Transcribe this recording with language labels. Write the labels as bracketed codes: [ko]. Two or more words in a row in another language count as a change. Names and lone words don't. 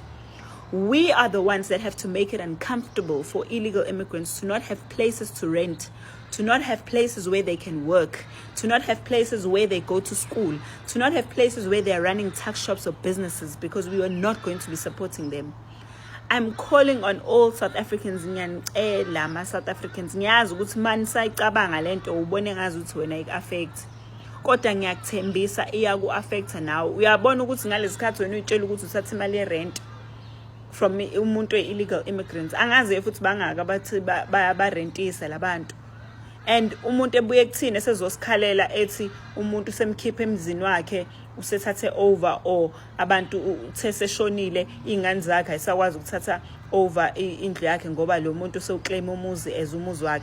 [en] We are the ones that have to make it uncomfortable for illegal immigrants to not have places to rent, to not have places where they can work, to not have places where they go to school, to not have places where they are running tuck shops or businesses, because we are not going to be supporting them. I'm calling on all South Africans, [zu] South Africans, ngiyazi ukuthi manje sayicabanga lento ubone ngazi ukuthi wena ik-affect. Kodwa ngiyakuthembisa iyaku-affecta nawe. Uyabona ukuthi ngalesikhathi wena uyitshela ukuthi uthatha imali ye-rent from umuntu [en] illegal immigrants, [zu] angazi futhi bangaka bathi bayarentisa labantu. And umuntu ebuye kuthina sezosikhalela ethi umuntu semkhipha emzini wakhe usethathe over, or abantu utheseshonile ingane zakhe ayisakwazi ukuthatha over indlu yakhe ngoba lo muntu sewuclaim umuzi as umuzi wakhe.